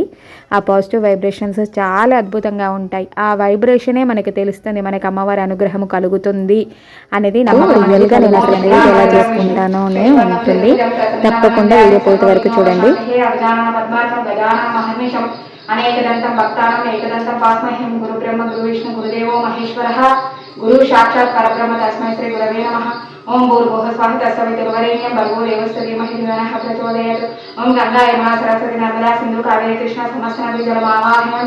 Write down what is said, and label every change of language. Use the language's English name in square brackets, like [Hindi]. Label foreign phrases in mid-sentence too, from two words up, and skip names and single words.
[Telugu] ఆ పాజిటివ్ వైబ్రేషన్స్ చాలా అద్భుతంగా ఉంటాయి. ఆ వైబ్రేషనే మనకి తెలుస్తుంది మనకి అమ్మవారి అనుగ్రహం కలుగుతుంది అనేది నమ్మకం. నేను అసలు ఎలా చేసుకుంటాను అని ఉంటుంది. తప్పకుండా వీడియో పూర్తి వరకు చూడండి. [Sanskrit] అనేकदन्तं भक्तानाम् एकदन्तं पास्मह्यं गुरुब्रह्म गुरुविष्णु गुरुदेवो महेश्वरः गुरु साक्षात् परब्रह्म तस्मै श्री गुरवे नमः। ओं भूर्भुवः स्वः तत्सवितुर्वरेण्यं भर्गो देवस्य धीमहि धियो नः प्रचोदयात्। ओं गंगायै नमः सरस्वती नर्मदा सिन्धु कावेरी कृष्णा समस्त नदीजलमावाहयामि।